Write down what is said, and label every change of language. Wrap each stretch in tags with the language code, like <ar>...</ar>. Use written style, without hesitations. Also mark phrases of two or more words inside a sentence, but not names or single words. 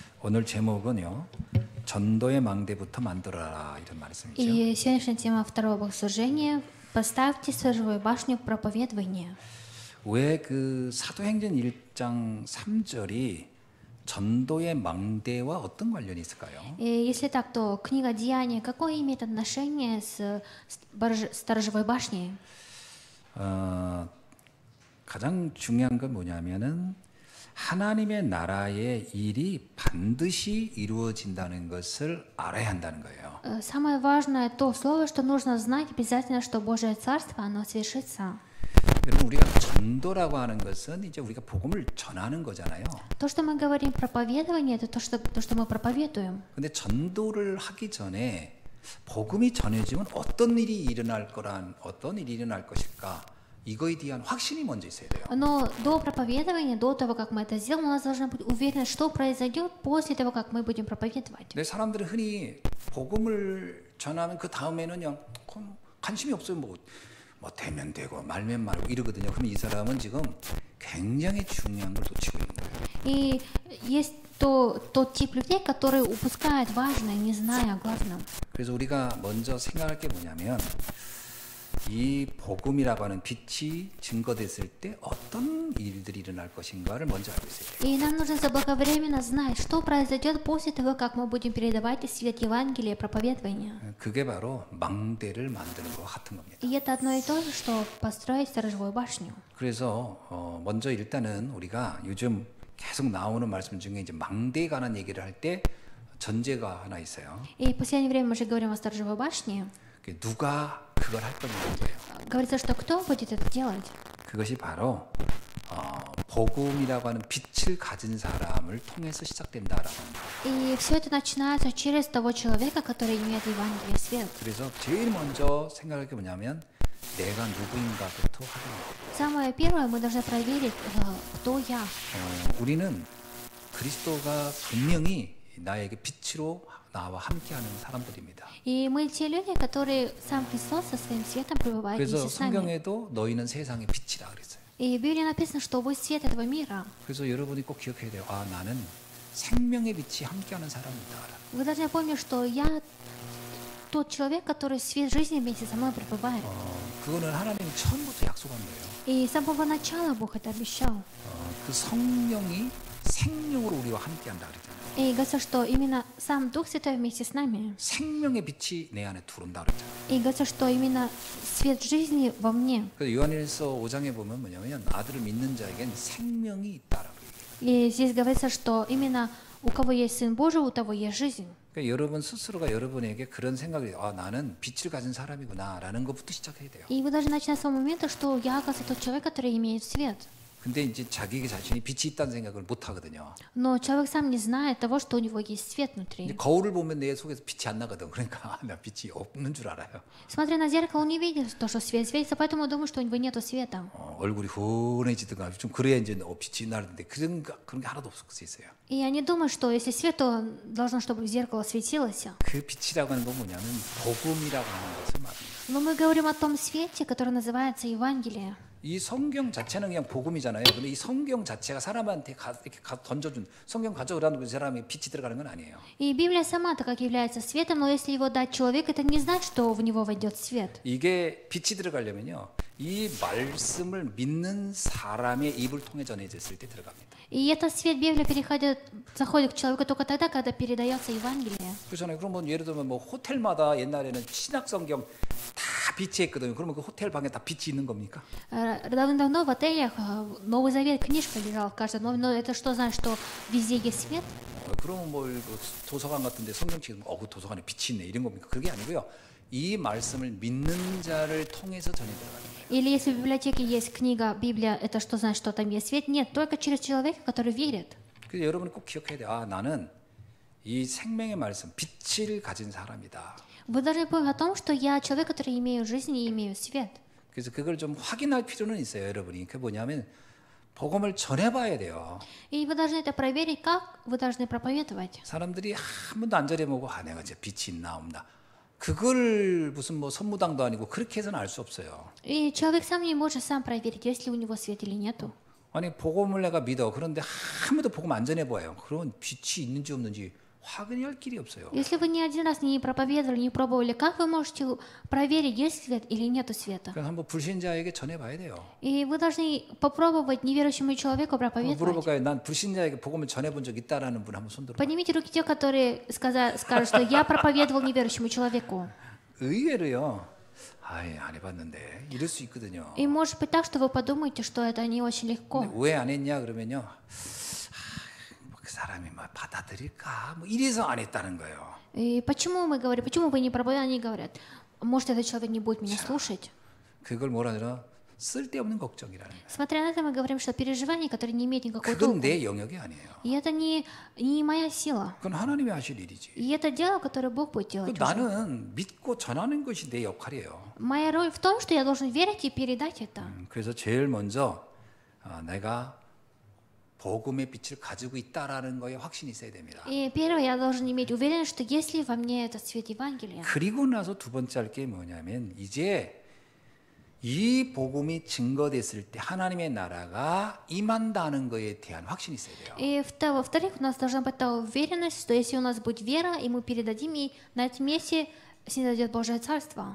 <ko>오늘 제목은요. 전도의 망대부터 만들어라 이런 말씀이죠.</ko> <ru>И сегодняшняя тема второго богослужения «Поставьте сторожевую башню проповедования».</ru> <ko>왜 그 사도행전 1장 3절이 전도의 망대와 어떤 관련이 있을까요?</ko> <ru>И если так, то книга Деяния какое имеет отношение с сторожевой башней?</ru> <ko>가장 중요한 건 뭐냐면은 하나님의 나라의 일이 반드시 이루어진다는 것을 알아야 한다는 거예요.</ko> <ru>Самое важное то слово, что нужно знать обязательно, что Божье Царство, оно свершится.</ru> <ko>여러분 우리가 전도라고 하는 것은 이제 우리가 복음을 전하는 거잖아요.</ko> <ru>То, что мы говорим проповедование, это то, что мы проповедуем.</ru> <ko>근데 전도를 하기 전에 복음이 전해지면 어떤 일이 일어날 것일까? 이거에 대한 확신이 먼저 있어야 돼요.</ko> <ru>Но до проповедования, до того, как мы это сделаем, у нас должна быть уверенность, что произойдет после того, как мы будем проповедовать.</ru> <ko>근데 사람들은 흔히 복음을 전하면 그 다음에는 그냥 관심이 없어요. 뭐 되면 되고 말면 말고 이러거든요. 그럼 이 사람은 지금 굉장히 중요한 걸 놓치고 있는 거예요.</ko> <ru>И есть тот тип людей, которые упускают важное, не зная о главном.</ru> <ko>그래서 우리가 먼저 생각할 게 뭐냐면 이 복음이라고 하는 빛이 증거됐을 때 어떤 일들이 일어날 것인가를 먼저 알고 있어야 돼요.</ko> <ru>И нам нужно заблаговременно знать, что произойдет после того, как мы будем передавать свет Евангелия, проповедования.</ru> <ko>그게 바로 망대를 만드는 것과 같은 겁니다.</ko> <ru>И это одно и то же, что построить сторожевую башню.</ru> <ko>그래서 먼저 일단은 우리가 요즘 계속 나오는 말씀 중에 이제 망대에 관한 얘기를 할 때 전제가 하나 있어요.</ko> <ru>И в последнее время мы же говорим о сторожевой башне.</ru> <ko>누가 그걸 할 거냐는 거예요.</ko> <ru>Говорится, что кто будет это делать?</ru> <ko>그것이 바로 복음이라고 하는 빛을 가진 사람을 통해서 시작된다라고 합니다.</ko> <ru>И все это начинается через того человека, который имеет Евангелие свет.</ru> <ko>그래서 제일 먼저 생각할 게 뭐냐면 내가 누구인가부터 확인해야 돼요.</ko> <ru>Самое первое, мы должны проверить, кто я.</ru> <ko>우리는 그리스도가 분명히 나에게 빛으로 나와 함께하는 사람들입니다.</ko> <ru>И мы те люди, которые сам Христос со своим светом пребывает</ru> <ko>그래서</ko> <ru>вместе с нами.</ru> <ko>성경에도 너희는 세상의 빛이라 그랬어요.</ko> <ru>И в Библии написано, что вы свет этого мира.</ru> <ko>그래서 여러분이 꼭 기억해야 돼요. 나는 생명의 빛이 함께하는 사람이다.</ko> <ru>Вы должны помнить, что я тот человек, который свет жизни вместе со мной пребывает.</ru> <ko>그거는 하나님이 처음부터 약속한 거예요.</ko> <ru>И с самого начала Бог это обещал.</ru> <ko>그 성령이 생명으로 우리와 함께한다 그랬잖아요.</ko> <ru>И говорится, что именно сам Дух Святой вместе с нами.</ru> <ko>생명의 빛이 내 안에 들어온다 그랬잖아요.</ko> <ru>И говорится, что именно свет жизни во мне.</ru> <ko>그래서 요한일서 5장에 보면 뭐냐면 아들을 믿는 자에겐 생명이 있다라고</ko> <ru>И здесь говорится, что именно у кого есть Сын Божий, у того есть жизнь.</ru> <ko>그러니까 여러분 스스로가 여러분에게 그런 생각이 나는 빛을 가진 사람이구나라는 것부터 시작해야 돼요.</ko> <ru>И вы должны начинать с того момента, что я, оказывается, тот человек, который имеет свет.</ru> <ko>근데 이제 자기 자신이 빛이 있다는 생각을 못 하거든요.</ko> <ru>Но человек сам не знает того, что у него есть свет внутри.</ru> <ko>거울을 보면 내 속에서 빛이 안 나거든. 그러니까 나 빛이 없는 줄 알아요.</ko> <ru>Смотря на зеркало, он не видит то, что свет светится, поэтому он думает, что у него нету света.</ru> <ko>얼굴이 훈해지든가 좀 그래야 이제 빛이 나는데 그런 게 하나도 없을 수 있어요.</ko> <ru>И они думают, что если свет, то должно, чтобы зеркало светилось.</ru> <ko>그 빛이라고 하는 건 뭐냐면 복음이라고 하는 것을 말합니다.</ko> <ru>Но мы говорим о том свете, который называется Евангелие.</ru> <ko>이 성경 자체는 그냥 복음이잖아요. 근데 이 성경 자체가 사람한테 이렇게 던져준 성경 가져오라는 그 사람이 빛이 들어가는 건 아니에요.</ko> <ru>И Библия сама-то как является светом, но если его дать человеку, это не значит, что в него войдет свет.</ru> <ko>이게 빛이 들어가려면요, 이 말씀을 믿는 사람의 입을 통해 전해졌을 때 들어갑니다.</ko> <ru>И этот свет Библии заходит к человеку только тогда, когда передается Евангелие.</ru> <ko>그렇잖아요. 그러면 예를 들면 뭐 호텔마다 옛날에는 신약 성경 다 빛이 있거든요. 그러면 그 호텔 방에 다 빛이 있는 겁니까?</ko> <ru>Давно в отелях Новый Завет книжка лежала в каждом, но это что значит, что везде есть свет?</ru> <ko>그러면 뭐 도서관 같은데 성경책 그 도서관에 빛이 있네 이런 겁니까? 그게 아니고요. 이 말씀을 믿는 자를 통해서 전해 들어가는 거예요.</ko> <ru>Или если в библиотеке есть книга Библия, это что значит, что там есть свет? Нет, только через человека, который верит.</ru> <ko>그래서 여러분이 꼭 기억해야 돼요. 나는 이 생명의 말씀, 빛을 가진 사람이다.</ko> <ru>Вы должны помнить о том, что я человек, который имею жизнь и имею свет.</ru> <ko>그래서 그걸 좀 확인할 필요는 있어요, 여러분이. 그게 뭐냐면 복음을 전해봐야 돼요.</ko> <ru>И вы должны это проверить, как вы должны проповедовать.</ru> <ko>사람들이 한 번도 안 전해보고 내가 이제 빛이 있나 없나. 그걸 무슨 뭐 선무당도 아니고 그렇게 해서는 알 수 없어요.</ko> <ru>И человек сам не может сам проверить, есть ли у него свет или нету.</ru> <ko>아니 복음을 내가 믿어. 그런데 한 번도 복음 안 전해봐요. 그런 빛이 있는지 없는지 확인할 할 길이 없어요.</ko> <ru>Если вы ни один раз не проповедовали, не пробовали, как вы можете проверить, есть свет или нету света?</ru> <ko>그래서 한번 불신자에게 전해봐야 돼요.</ko> <ru>И вы должны попробовать неверующему человеку проповедовать.</ru> <ko>물어볼까요? 난 불신자에게 복음을 전해본 적 있다라는 분 한번 손 들어.</ko> <ru>Поднимите руки те, которые скажут, что я проповедовал неверующему человеку.</ru> <ko>의외로요. 아예 안 해봤는데 이럴 수 있거든요.</ko> <ru>И может быть так, что вы подумаете, что это не очень легко.</ru> <ko>왜 안 했냐 그러면요. 그 사람이 막 받아들일까? 뭐 이래서 안 했다는 거예요.</ko> <ru>И почему мы говорим, почему вы не проповедовали? Они говорят, может этот человек не будет меня слушать.</ru> <ko>그걸 뭐라 하더라? 쓸데없는 걱정이라는 거예요.</ko> <ru>Смотря на это, мы говорим, что переживания, которые не имеют никакой</ru> <ko>그건</ko> <ru>толку.</ru> <ko>내 영역이 아니에요.</ko> <ru>И это не моя сила.</ru> <ko>그건 하나님이 하실 일이지.</ko> <ru>И это дело, которое Бог будет делать уже.</ru> <ko>나는 믿고 전하는 것이 내 역할이에요.</ko> <ru>Моя роль в том, что я должен верить и передать это.</ru> <ko>그래서 제일 먼저 내가 복음의 빛을 가지고 있다라는 거에 확신이 있어야 됩니다.</ko> <ru>И первое, я должен иметь уверенность, что если во мне этот свет Евангелия,</ru> <ko>그리고 나서 두 번째 할 게 뭐냐면 이제 이 복음이 증거됐을 때 하나님의 나라가 임한다는 것에 대한 확신이 있어야 돼요.</ko> <ru>и во-вторых, у нас должна быть та уверенность, что если у нас будет вера, и мы передадим, и на этом месте снизойдет Божие Царство.</ru>